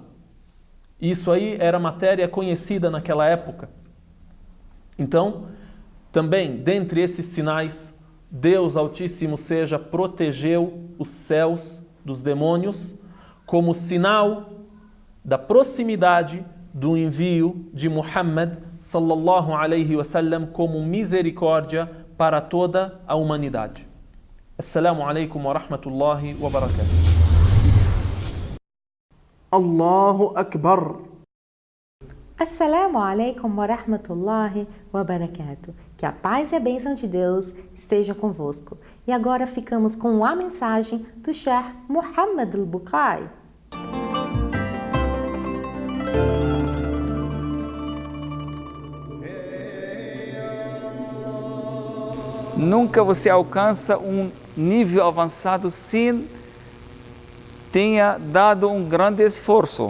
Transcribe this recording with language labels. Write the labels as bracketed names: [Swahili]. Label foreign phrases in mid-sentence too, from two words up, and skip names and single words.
[Portuguese] Isso aí era matéria conhecida naquela época. Então, também, dentre esses sinais, Deus Altíssimo seja protegeu os céus dos demônios como sinal da proximidade do envio de Muhammad [Arabic] صلى الله عليه وسلم [Portuguese] como misericórdia para toda a humanidade. [Arabic] السلام عليكم ورحمة الله وبركاته. الله أكبر. السلام عليكم ورحمة الله وبركاته. [Portuguese] Que a paz e a bênção de Deus estejam convosco. E agora ficamos com a mensagem do Sheikh Muhammad al-Bukai. Nunca você alcança um nível avançado sem tenha dado um grande esforço.